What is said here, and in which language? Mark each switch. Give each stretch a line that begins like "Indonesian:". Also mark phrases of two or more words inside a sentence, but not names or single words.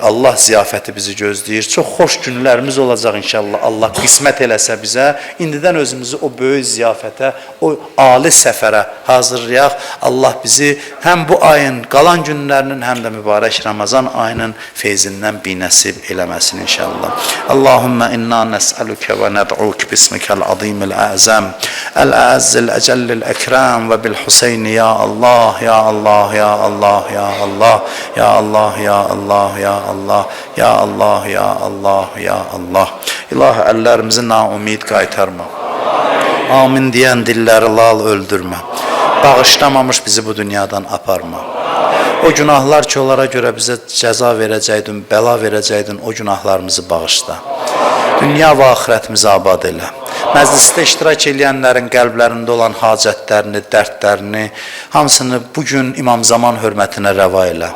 Azerbaijani: Allah ziyafəti bizi gözləyir. Çox xoş günlərimiz olacaq inşallah. Allah qismət eləsə bizə. İndidən özümüzü o böyük ziyafətə, o ali səfərə hazırlayaq. Allah bizi həm bu ayın qalan günlərinin, həm də mübarək Ramazan ayının feyzindən binəsib eləməsin inşallah.
Arabic: اللهم إنا نسألك وندعوك باسمك العظيم الأعظم الأعز الأجل الأكرام وبالحسين يا الله يا الله يا الله يا الله يا الله يا الله يا الله يا الله يا الله يا الله
Azerbaijani: İlahi, əllərimizi naumid qaytarma. Amin deyən dilləri lal öldürmə. Bağışlamamış bizi bu dünyadan aparma. O günahlar ki, onlara görə bizə cəza verəcəydin, bəla verəcəydin, o günahlarımızı bağışla. Dünya və axirətimizi abad elə. Məclisdə iştirak edənlərin qəlblərində olan hacətlərini, dərdlərini, hamısını bugün İmam Zaman hörmətinə rəva elə.